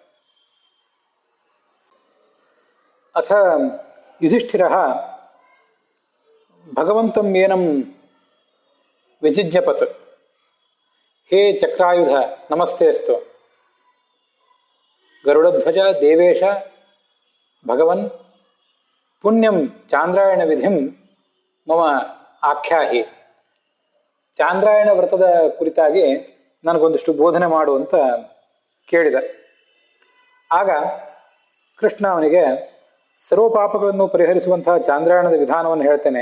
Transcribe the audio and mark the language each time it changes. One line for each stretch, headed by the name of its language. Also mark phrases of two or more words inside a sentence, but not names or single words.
Sanskrit: ಅಥ ಯುಧಿಷ್ಠಿರಃ ಭಗವಂತಂ ಏನಂ ವಿಜಿಜ್ಞಪತ್. ಹೇ ಚಕ್ರಾಯುಧ ನಮಸ್ತೆಸ್ತು. ಗರುಡಧ್ವಜ ದೇವೇಶ ಭಗವನ್ ಪುಣ್ಯಂ ಚಾಂದ್ರಾಯಣ ವಿಧಿಂ ಮಮ ಆಖ್ಯಾಹಿ.
Kannada: ಚಾಂದ್ರಾಯಣ ವ್ರತದ ಕುರಿತಾಗಿ ನನಗೊಂದಿಷ್ಟು ಬೋಧನೆ ಮಾಡು ಅಂತ ಕೇಳಿದ. ಆಗ ಕೃಷ್ಣ ಅವನಿಗೆ ಸರ್ವ ಪಾಪಗಳನ್ನು ಪರಿಹರಿಸುವಂತಹ ಚಾಂದ್ರಾಯಣದ ವಿಧಾನವನ್ನು ಹೇಳ್ತೇನೆ.